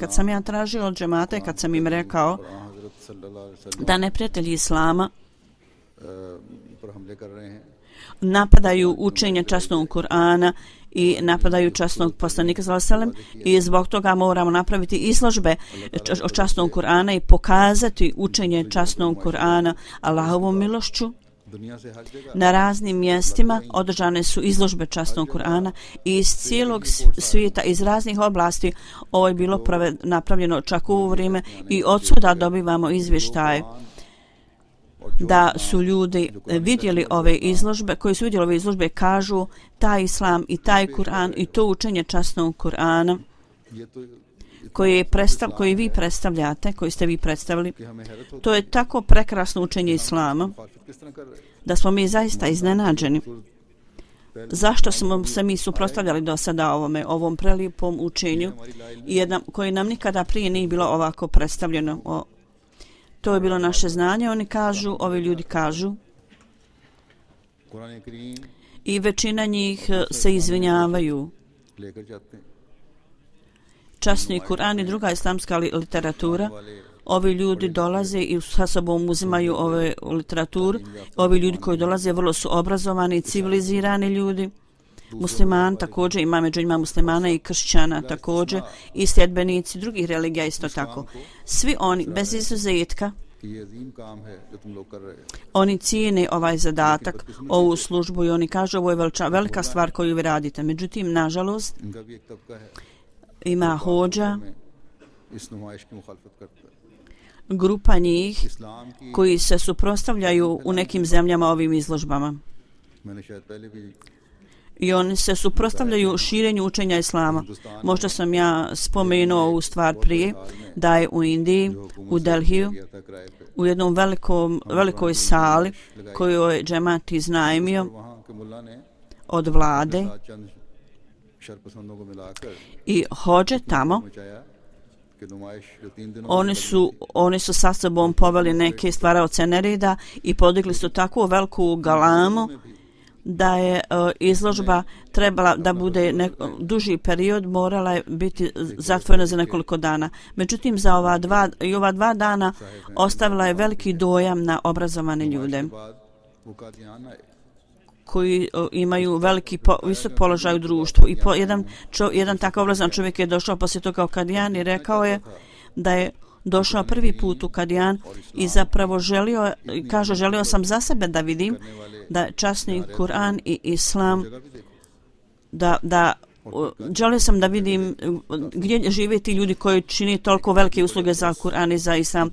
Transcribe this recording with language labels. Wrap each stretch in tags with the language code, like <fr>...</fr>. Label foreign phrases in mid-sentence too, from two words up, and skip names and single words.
<bs>Kad sam ja tražio od džemata i kad sam im rekao da neprijatelji Islama napadaju učenje časnog Kur'ana i napadaju časnog poslanika</bs> <ar>صلى الله عليه وسلم,</ar> <bs>i zbog toga moramo napraviti izložbe o časnog Kur'ana i pokazati učenje časnog Kur'ana Allahovom milošću.</bs> <ur>دنیا سے ہر جگہ</ur> <bs>Na raznim mjestima održane su izložbe časnog Kur'ana i iz cijelog svijeta, iz raznih oblasti. Ovo je bilo napravljeno čak u ovo vrijeme i odsuda dobivamo izvještaje da su ljudi vidjeli ove izložbe, koji su vidjeli ove izložbe, kažu taj islam i taj Kur'an i to učenje časnog Kur'ana</bs> <ur>یہ تو</ur> <bs>koji vi predstavljate, koji ste vi predstavili, to je tako prekrasno učenje islama</bs> <ur>مخالفت کس طرح کر رہے ہیں</ur> <bs>da smo mi zaista iznenađeni. Zašto smo se mi suprotstavljali do sada ovom prelijepom učenju koji nam nikada prije nije bilo ovako predstavljeno. To je bilo naše znanje, oni kažu, ovi ljudi kažu,</bs> <ur>قرآن کریم</ur> <bs>i većina njih se izvinjavaju.</bs> <ur>لے کر جاتے ہیں</ur> <bs>Časni Kur'an i druga islamska literatura, ovi ljudi dolaze i sa sobom uzimaju ove literaturu. Ovi ljudi koji dolaze vrlo su obrazovani, civilizirani ljudi. Musliman također, ima među njima muslimana i kršćana također i sljedbenici drugih religija isto tako. Svi oni, bez izuzetka,</bs> <ur>کہ یہ عظیم کام ہے جو تم لوگ کر رہے ہو</ur> <bs>oni cijene ovaj zadatak, ovu službu i oni kažu ovo je velika stvar koju vi radite. Međutim, nažalost,</bs> <ur>ان کا بھی ایک طبقہ ہے</ur> <bs>ima hođa,</bs> <ur>میں اس نمائش کی مخالفت کرتا ہے</ur> <bs>grupa njih</bs> <ur>اسلام کی</ur> <bs>koji se suprotstavljaju u nekim zemljama ovim izložbama.</bs> <ur>میں نے شاید پہلے بھی</ur> <bs>I oni se suprotstavljaju širenju učenja islama. Možda sam ja spomenuo ovu stvar prije, da je u Indiji, u Delhiju,</bs> <ur>کیا تھا کرائے پے</ur> <bs>u jednom velikoj sali koju je džemat iznajmio</bs> <ur>وہاں کے ملا نے</ur> <bs>od vlade</bs> <ur>ساتھ چند شرپسندوں کو ملا کر</ur> <bs>i hođe tamo,</bs> <ur>مچایا کہ نمائش جو 3 دنوں</ur> <bs>oni su sa sobom poveli neke stvaraoce nereda i podigli su takvu veliku galamu da je izložba trebala da bude duži period, morala je biti zatvorena za nekoliko dana. Međutim, za ova dva dana ostavila je veliki dojam na obrazovane ljude</bs> <ur>بعد وہ قادیان آئے</ur> <bs>koji imaju visok položaj u društvu. I jedan takav obrazovan čovjek je došao poslije toga u Kadijan i rekao je da je došao prvi put u Kadijan i zapravo želio sam za sebe da vidim da časni Kur'an i Islam, želio sam da vidim gdje žive ti ljudi koji čini toliko velike usluge za Kur'an i za Islam.</bs>